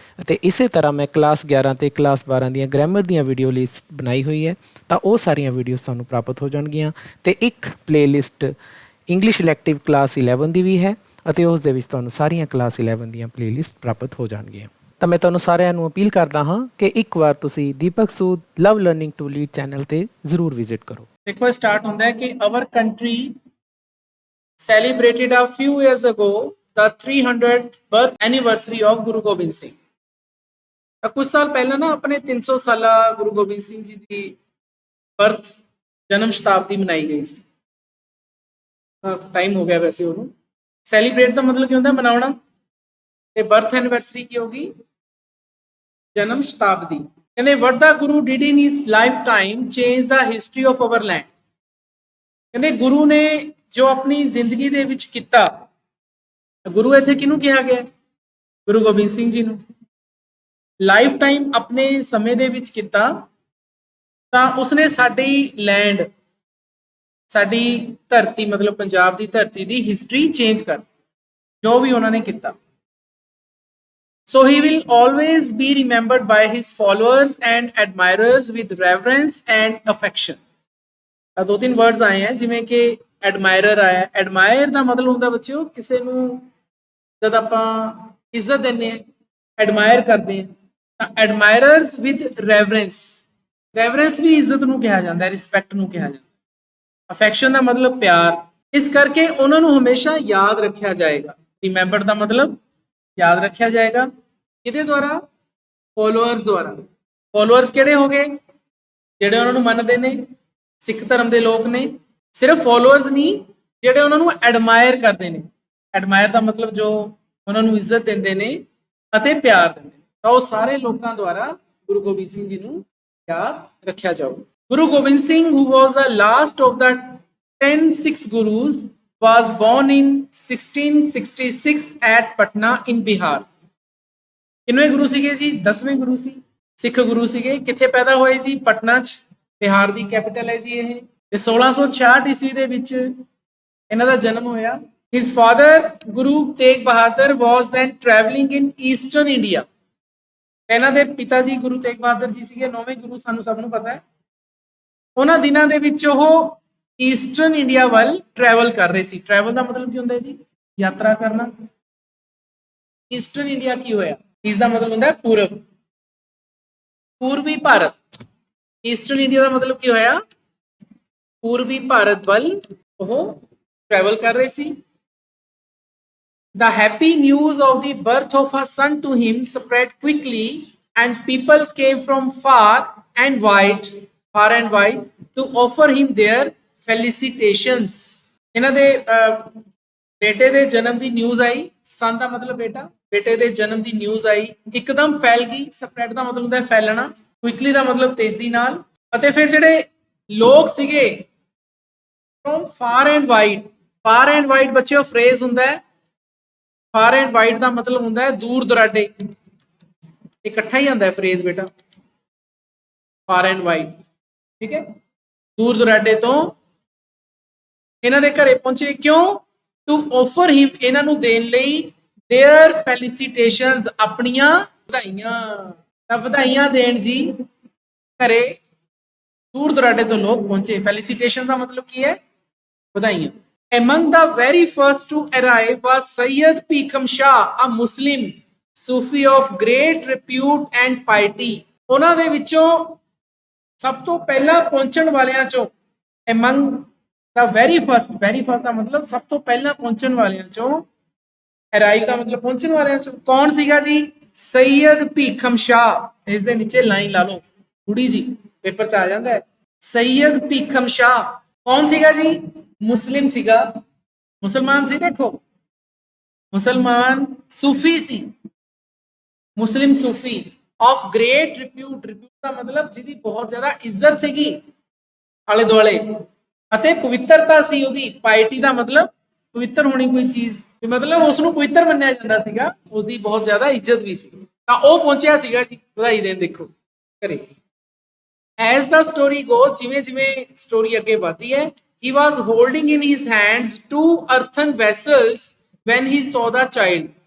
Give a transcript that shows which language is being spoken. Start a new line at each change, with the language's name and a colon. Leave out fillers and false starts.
Punjabi: ਅਤੇ ਇਸੇ ਤਰ੍ਹਾਂ ਮੈਂ ਕਲਾਸ 11 ਤੇ ਕਲਾਸ 12 ਦੀਆਂ ਗ੍ਰਾਮਰ ਦੀਆਂ ਵੀਡੀਓ ਲਿਸਟ ਬਣਾਈ ਹੋਈ ਹੈ, ਤਾਂ ਉਹ ਸਾਰੀਆਂ ਵੀਡੀਓਜ਼ ਤੁਹਾਨੂੰ ਪ੍ਰਾਪਤ ਹੋ ਜਾਣਗੀਆਂ। ਅਤੇ ਇੱਕ ਪਲੇਲਿਸਟ ਇੰਗਲਿਸ਼ ਇਲੈਕਟਿਵ ਕਲਾਸ 11 ਦੀ ਵੀ ਹੈ ਅਤੇ ਉਸ ਦੇ ਵਿੱਚ ਤੁਹਾਨੂੰ ਸਾਰੀਆਂ ਕਲਾਸ 11 ਦੀਆਂ ਪਲੇਲਿਸਟ ਪ੍ਰਾਪਤ ਹੋ ਜਾਣਗੀਆਂ। ਤਾਂ ਮੈਂ ਤੁਹਾਨੂੰ ਸਾਰਿਆਂ ਨੂੰ ਅਪੀਲ ਕਰਦਾ ਹਾਂ ਕਿ ਇੱਕ ਵਾਰ ਤੁਸੀਂ ਦੀਪਕ ਸੂਦ ਲਵ ਲਰਨਿੰਗ ਟੂ ਲੀਡ ਚੈਨਲ ਤੇ ਜ਼ਰੂਰ ਵਿਜ਼ਿਟ ਕਰੋ। ਦੇਖੋ, ਸਟਾਰਟ ਹੁੰਦਾ ਹੈ ਕਿ
English: Our country celebrated a few years ago the 300th birth anniversary of Guru Gobind Singh।
Punjabi: ਤਾਂ ਕੁਝ ਸਾਲ ਪਹਿਲਾਂ ਨਾ ਆਪਣੇ 300 ਸਾਲਾ ਗੁਰੂ ਗੋਬਿੰਦ ਸਿੰਘ ਜੀ ਦੀ ਬਰਥ ਜਨਮ ਸ਼ਤਾਬਦੀ ਮਨਾਈ ਗਈ ਸੀ। ਟਾਈਮ ਹੋ ਗਿਆ ਵੈਸੇ ਉਹਨੂੰ। ਸੈਲੀਬ੍ਰੇਟ ਦਾ ਮਤਲਬ ਕੀ ਹੁੰਦਾ? ਮਨਾਉਣਾ। ਤੇ ਬਰਥ ਐਨੀਵਰਸਰੀ ਕੀ ਹੋਗੀ? ਜਨਮ ਸ਼ਤਾਬਦੀ। ਕਹਿੰਦੇ
English: what the Guru did in his lifetime changed the history of our land।
Punjabi: ਕਹਿੰਦੇ ਗੁਰੂ ਨੇ ਜੋ ਆਪਣੀ ਜ਼ਿੰਦਗੀ ਦੇ ਵਿੱਚ ਕੀਤਾ, ਗੁਰੂ ਇੱਥੇ ਕਿਹਨੂੰ ਕਿਹਾ ਗਿਆ? ਗੁਰੂ ਗੋਬਿੰਦ ਸਿੰਘ ਜੀ ਨੂੰ। ਲਾਈਫ ਟਾਈਮ ਆਪਣੇ ਸਮੇਂ ਦੇ ਵਿੱਚ ਕੀਤਾ ਤਾਂ ਉਸਨੇ ਸਾਡੀ ਲੈਂਡ, ਸਾਡੀ ਧਰਤੀ ਮਤਲਬ ਪੰਜਾਬ ਦੀ ਧਰਤੀ ਦੀ ਹਿਸਟਰੀ ਚੇਂਜ ਕਰ, ਜੋ ਵੀ ਉਹਨਾਂ ਨੇ ਕੀਤਾ।
English: So he will always be remembered by his followers and admirers with reverence and affection।
Punjabi: ਆ ਦੋ ਤਿੰਨ ਵਰਡਸ ਆਏ हैं, ਜਿਵੇਂ ਕਿ ਐਡਮਾਇਰਰ ਆਇਆ। ਐਡਮਾਇਰ ਦਾ ਮਤਲਬ ਹੁੰਦਾ ਬੱਚਿਓ ਕਿਸੇ ਨੂੰ ਜਦ ਆਪਾਂ ਇੱਜ਼ਤ ਦਿੰਦੇ ਹਾਂ, ਐਡਮਾਇਰ ਕਰਦੇ ਹਾਂ, ਤਾਂ ਐਡਮਾਇਰਰਸ ਵਿਦ ਰੈਵਰੈਂਸ। ਰੈਵਰੈਂਸ ਵੀ ਇੱਜ਼ਤ ਨੂੰ ਕਿਹਾ ਜਾਂਦਾ ਹੈ, ਰਿਸਪੈਕਟ ਨੂੰ ਕਿਹਾ ਜਾਂਦਾ। ਅਫੈਕਸ਼ਨ ਦਾ ਮਤਲਬ ਪਿਆਰ। ਇਸ ਕਰਕੇ ਉਹਨਾਂ ਨੂੰ ਹਮੇਸ਼ਾ ਯਾਦ ਰੱਖਿਆ ਜਾਏਗਾ। ਰਿਮੈਂਬਰ ਦਾ ਮਤਲਬ ਯਾਦ ਰੱਖਿਆ ਜਾਏਗਾ। ਕਿਹਦੇ ਦੁਆਰਾ? ਫੋਲੋਅਰਸ ਦੁਆਰਾ। ਫੋਲੋਅਰਸ ਕਿਹੜੇ ਹੋ ਗਏ? ਜਿਹੜੇ ਉਹਨਾਂ ਨੂੰ ਮੰਨਦੇ ਨੇ, ਸਿੱਖ ਧਰਮ ਦੇ ਲੋਕ ਨੇ। ਸਿਰਫ ਫੋਲੋਅਰਸ ਨਹੀਂ, ਜਿਹੜੇ ਉਹਨਾਂ ਨੂੰ ਐਡਮਾਇਰ ਕਰਦੇ ਨੇ। ਐਡਮਾਇਰ ਦਾ ਮਤਲਬ ਜੋ ਉਹਨਾਂ ਨੂੰ ਇੱਜ਼ਤ ਦਿੰਦੇ ਨੇ ਅਤੇ ਪਿਆਰ ਦਿੰਦੇ ਨੇ। ਤਾਂ ਉਹ ਸਾਰੇ ਲੋਕਾਂ ਦੁਆਰਾ ਗੁਰੂ ਗੋਬਿੰਦ ਸਿੰਘ ਜੀ ਨੂੰ ਯਾਦ ਰੱਖਿਆ ਜਾਊਗਾ।
English: Guru Gobind Singh, who was the last of the 10 Sikh Gurus, was born in 1666 at Patna in Bihar।
Punjabi: ਕਿੰਨਵੇਂ ਗੁਰੂ ਸੀਗੇ ਜੀ? 10ਵੇਂ ਗੁਰੂ ਸੀ, ਸਿੱਖ ਗੁਰੂ ਸੀਗੇ। ਕਿੱਥੇ ਪੈਦਾ ਹੋਏ ਜੀ? ਪਟਨਾ 'ਚ। ਬਿਹਾਰ ਦੀ ਕੈਪੀਟਲ ਹੈ ਜੀ ਇਹ। ਤੇ 1666 ਈਸਵੀ ਦੇ ਵਿੱਚ ਇਹਨਾਂ ਦਾ ਜਨਮ ਹੋਇਆ।
English: His father Guru Tegh Bahadur was then traveling in Eastern India।
Punjabi: ਇਹਨਾਂ ਦੇ ਪਿਤਾ ਜੀ ਗੁਰੂ ਤੇਗ ਬਹਾਦਰ ਜੀ ਸੀਗੇ 9ਵੇਂ ਗੁਰੂ, ਸਾਨੂੰ ਸਭ ਨੂੰ ਪਤਾ ਹੈ। ਉਹਨਾਂ ਦਿਨਾਂ ਦੇ ਵਿੱਚ ਉਹ ਈਸਟਰਨ ਇੰਡੀਆ ਵੱਲ ਟਰੈਵਲ ਕਰ ਰਹੇ ਸੀ। ਟਰੈਵਲ ਦਾ ਮਤਲਬ ਕੀ ਹੁੰਦਾ ਹੈ ਜੀ? ਯਾਤਰਾ ਕਰਨਾ। ਈਸਟਰਨ ਇੰਡੀਆ ਕੀ ਹੋਇਆ? ਇਸ ਦਾ ਮਤਲਬ ਹੁੰਦਾ ਪੂਰਬ, ਪੂਰਬੀ ਭਾਰਤ। ਈਸਟਰਨ ਇੰਡੀਆ ਦਾ ਮਤਲਬ ਕੀ ਹੋਇਆ? ਪੂਰਬੀ ਭਾਰਤ ਵੱਲ ਉਹ ਟਰੈਵਲ ਕਰ ਰਹੇ ਸੀ।
English: The happy news of the birth of a son to him spread quickly and people came from far and wide to offer him their felicitations।
Punjabi: ਇਹਨਾਂ ਦੇ ਬੇਟੇ ਦੇ ਜਨਮ ਦੀ ਨਿਊਜ਼ ਆਈ। ਸਨ ਦਾ ਮਤਲਬ ਬੇਟਾ, ਬੇਟੇ ਦੇ ਜਨਮ ਦੀ ਨਿਊਜ਼ ਆਈ, ਇੱਕਦਮ ਫੈਲ ਗਈ। ਸਪਰੈਡ ਦਾ ਮਤਲਬ ਹੁੰਦਾ ਹੈ ਫੈਲਣਾ, ਕੁਇਕਲੀ ਦਾ ਮਤਲਬ ਤੇਜ਼ੀ ਨਾਲ। ਅਤੇ ਫਿਰ ਜਿਹੜੇ ਲੋਕ ਸੀਗੇ from for and wide, for and wide ਬੱਚਿਓ ਫਰੇਜ਼ ਹੁੰਦਾ ਹੈ। ਫਾਰ ਐਂਡ ਵਾਈਡ ਦਾ ਮਤਲਬ ਹੁੰਦਾ ਹੈ ਦੂਰ ਦੁਰਾਡੇ, ਇਕੱਠਾ ਹੀ ਆਉਂਦਾ ਹੈ ਫਰੇਜ਼ ਬੇਟਾ, ਫਾਰ ਐਂਡ ਵਾਈਡ, ਠੀਕ ਹੈ। ਦੂਰ ਦੁਰਾਡੇ ਤੋਂ ਇਹਨਾਂ ਦੇ ਘਰੇ ਪਹੁੰਚੇ, ਕਿਉਂ? ਟੂ ਆਫਰ ਹਿਮ, ਇਹਨਾਂ ਨੂੰ ਦੇਣ ਲਈ देयर ਫੈਲੀਸੀਟੇਸ਼ਨਸ, ਆਪਣੀਆਂ ਵਧਾਈਆਂ। ਤਾਂ ਵਧਾਈਆਂ ਦੇਣ ਜੀ ਘਰੇ ਦੂਰ ਦੁਰਾਡੇ ਤੋਂ ਲੋਕ ਪਹੁੰਚੇ। ਫੈਲੀਸੀਟੇਸ਼ਨ ਦਾ ਮਤਲਬ ਕੀ ਹੈ? ਵਧਾਈਆਂ।
English: Among the very first to arrive was Sayyid Bhikham Shah, a Muslim Sufi of great repute and piety.
Punjabi: ਉਹਨਾਂ ਦੇ ਵਿੱਚੋਂ ਸਭ ਤੋਂ ਪਹਿਲਾਂ ਪਹੁੰਚਣ ਵਾਲਿਆਂ ਚੋਂ,
English: among the very first
Punjabi: ਦਾ ਮਤਲਬ ਸਭ ਤੋਂ ਪਹਿਲਾਂ ਪਹੁੰਚਣ ਵਾਲਿਆਂ ਚੋਂ, ਅਰਾਈਵ ਦਾ ਮਤਲਬ ਪਹੁੰਚਣ ਵਾਲਿਆਂ ਚੋਂ, ਕੌਣ ਸੀਗਾ ਜੀ? ਸੈਯਦ ਭੀਖਮ ਸ਼ਾਹ। ਇਸ ਦੇ ਨੀਚੇ ਲਾਈਨ ਲਾ ਲਓ ਥੋੜੀ ਜੀ, ਪੇਪਰ 'ਚ ਆ ਜਾਂਦਾ ਹੈ। ਸੈਯਦ ਭੀਖਮ ਸ਼ਾਹ ਕੌਣ ਸੀਗਾ ਜੀ? ਮੁਸਲਿਮ ਸੀਗਾ, ਮੁਸਲਮਾਨ ਸੀ। ਦੇਖੋ ਮੁਸਲਮਾਨ ਸੂਫੀ ਸੀ, ਮੁਸਲਿਮ ਸੂਫੀ ਆਫ ਗ੍ਰੇਟ ਰਿਪਿਊਟ, ਰਿਪਿਊਟ ਦਾ ਮਤਲਬ ਜਿਹਦੀ ਬਹੁਤ ਜ਼ਿਆਦਾ ਇੱਜ਼ਤ ਸੀਗੀ ਆਲੇ ਦੁਆਲੇ, ਅਤੇ ਪਵਿੱਤਰਤਾ ਸੀ ਉਹਦੀ। ਪਾਇਟੀ ਦਾ ਮਤਲਬ ਪਵਿੱਤਰ ਹੋਣੀ ਕੋਈ ਚੀਜ਼, ਮਤਲਬ ਉਸ ਨੂੰ ਪਵਿੱਤਰ ਮੰਨਿਆ ਜਾਂਦਾ ਸੀਗਾ, ਉਸਦੀ ਬਹੁਤ ਜ਼ਿਆਦਾ ਇੱਜ਼ਤ ਵੀ ਸੀ। ਤਾਂ ਉਹ ਪਹੁੰਚਿਆ ਸੀਗਾ ਜੀ ਵਧਾਈ ਦੇਣ। ਦੇਖੋ ਘਰੇ ਐਜ਼ ਦਾ ਸਟੋਰੀ ਗੋਜ਼, ਜਿਵੇਂ ਜਿਵੇਂ ਸਟੋਰੀ ਅੱਗੇ ਵਧਦੀ ਹੈ,
English: he was holding in his hands two earthen vessels when he saw the child।